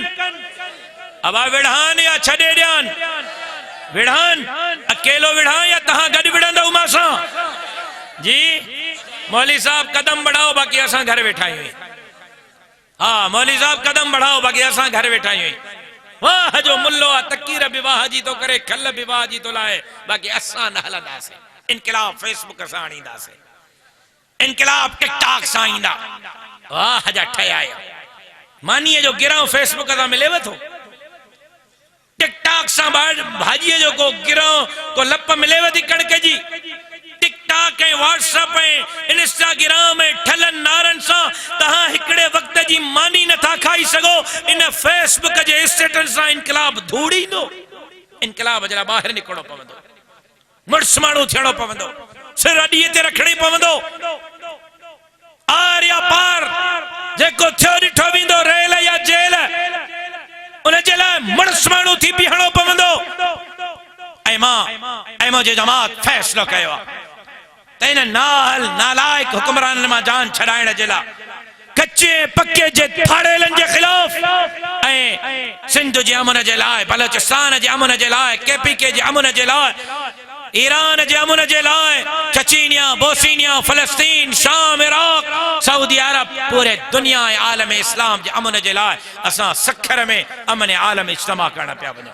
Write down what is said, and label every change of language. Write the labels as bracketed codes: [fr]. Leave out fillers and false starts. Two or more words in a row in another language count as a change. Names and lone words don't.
[sd] अबा विढ़ान या छॾे ॾियान? विढ़ान अकेलो विढ़ां या तव्हां गॾु विढ़ंदव मां सां? जी मौलवी साहब [ur] कदम बढ़ाओ, [sd] बाक़ी असां घर वेठा आहियूं। हाँ मौलवी साहब [ur] कदम बढ़ाओ, [sd] बाक़ी असां घर वेठा आहियूं। वाह जो मुल्लो आहे, तकीर विवाह जी तो करे, खल विवाह जी तो लाए, बाक़ी असां न हलंदासीं। इनकलाब फेसबुक सां आणींदासीं, इनकलाब टिकटॉक सां ईंदा। वाह जा ठहिया मानीअ जो गिरां फेसबुक सां मिलेव थो? टिकटॉक सां भाॼीअ जो को गिरो, को लप मिलेव थी कणक जी? टिकटॉक टिकटॉक ऐं व्हाट्सएप ऐं इंस्टाग्राम ऐं ठलन नारन सां तहां हिकड़े वक्त जी मानी नथा खाई सगो। इन फेसबुक जे स्टेटस सां इनकलाब धूड़ी दो। इनकलाब जरा बाहर निकलो पवंदो, मुड़स माण्हू थियणो पवंदो, सिर अॾीअ ते रखणी पवंदो। आर या पार जेको थियो ॾिठो वेंदो रेल या जेल, उन जे लाइ मुड़स माण्हू थी बीहणो पवंदो। ऐं मां जे जमात फ़ैसिलो कयो आहे त इन नालायक हुक्मराननि मां जान छॾाइण जे लाइ कच्चे पक्के जे थाड़ेलनि जे ख़िलाफ़ ऐं सिंध जे अमन जे लाइ, बलोचिस्तान जे अमन जे लाइ, KPK जे अमन जे लाइ, ईरान जे अमन जे लाइ, चचीनिया, बोस्निया, फ़लस्तीन, शाम, इराक, सऊदी अरब, पूरे दुनिया ऐं आलम इस्लाम जे अमन जे लाइ असां सखर में अमन आलम इज्तिमा करण पिया वञूं।